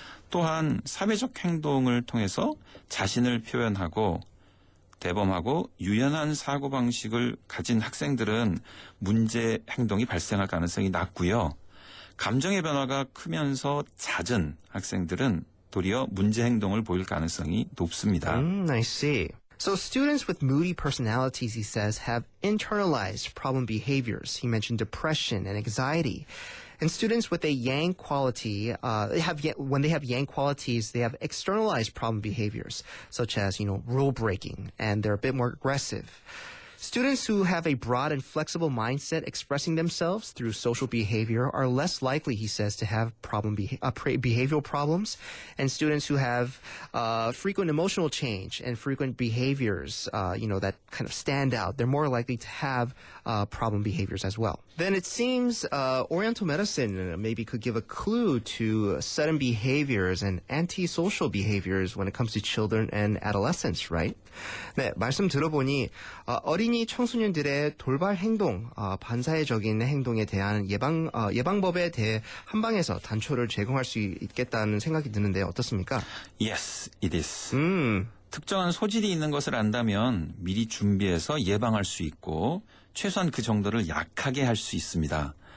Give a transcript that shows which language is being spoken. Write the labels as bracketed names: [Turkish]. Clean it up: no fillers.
[Korean] 또한 사회적 행동을 통해서 자신을 표현하고 대범하고 유연한 사고방식을 가진 학생들은 문제 행동이 발생할 가능성이 낮고요. 감정의 변화가 크면서 잦은 학생들은 도리어 문제 행동을 보일 가능성이 높습니다. [English] I see. So students with moody personalities, he says, have internalized problem behaviors. He mentioned depression and anxiety. And students with a yang quality, when they have yang qualities, they have externalized problem behaviors, such as, you know, rule breaking, and they're a bit more aggressive. Students who have a broad and flexible mindset expressing themselves through social behavior are less likely, he says, to have behavioral problems. And students who have frequent emotional change and frequent behaviors, that kind of stand out, they're more likely to have problem behaviors as well. Then it seems Oriental medicine maybe could give a clue to sudden behaviors and antisocial behaviors when it comes to children and adolescents, right? [Korean] 네, 말씀 들어보니 어린이 청소년들의 돌발 행동, 반사회적인 행동에 대한 예방법에 대해 한방에서 단초를 제공할 수 있겠다는 생각이 드는데 어떻습니까? [English] Yes, it is. [Korean] 특정한 소질이 있는 것을 안다면 미리 준비해서 예방할 수 있고 최소한 그 정도를 약하게 할 수 있습니다.